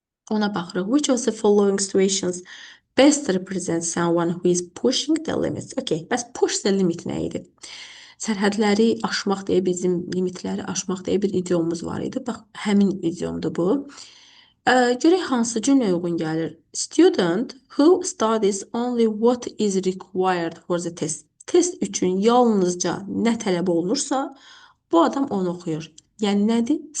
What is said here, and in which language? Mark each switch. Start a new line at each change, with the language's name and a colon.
Azerbaijani: Ona baxırıq.
English: Which of the following situations best represents someone who is pushing the limits?
Azerbaijani: Okay, bəs
English: push the limit
Azerbaijani: nə idi? Sərhədləri aşmaq deyə bizim limitləri aşmaq deyə bir idiomumuz var idi. Bax, həmin idiomdur bu. Görək hansı cümləyə uyğun gəlir.
English: Student who studies only what is required for the test.
Azerbaijani: Test üçün yalnızca nə tələb olunursa, bu adam onu oxuyur. Yəni nədir?